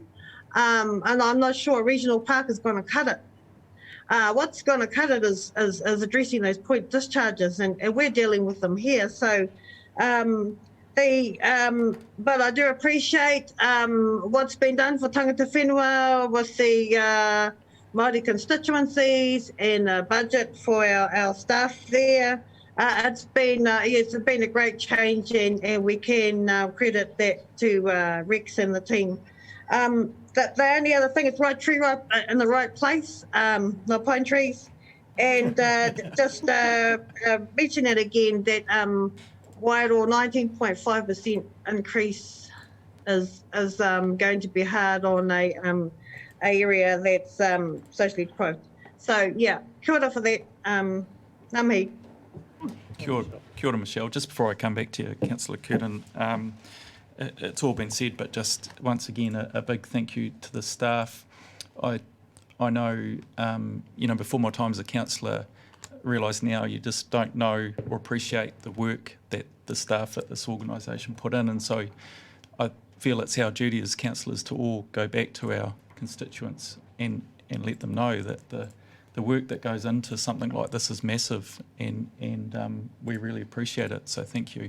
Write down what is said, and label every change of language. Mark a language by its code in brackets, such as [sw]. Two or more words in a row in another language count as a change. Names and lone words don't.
[en] And I'm not sure a regional park is going to cut it. What's going to cut it is addressing those point discharges, and we're dealing with them here. So, but I do appreciate what's been done for [mi] tangata whenua [en] with the Māori constituencies and a budget for our staff there. It's been a great change, and we can credit that to Rex and the team. The only other thing is right tree right in the right place, the pine trees, and just mention it again that Wairoa 19.5% increase is going to be hard on a area that's socially deprived. So yeah, [mi] kia ora [en] for that. [mi] Ngā mihi. Kia ora, Michelle. [en] Just before I come back to you, Councillor Curtin, it's all been said, but just once again, a big thank you to the staff. I know, before my time as a councillor, realise now you just don't know or appreciate the work that the staff at this organisation put in, and so I feel it's our duty as councillors to all go back to our constituents and let them know that the work that goes into something like this is massive, and we really appreciate it, so thank you.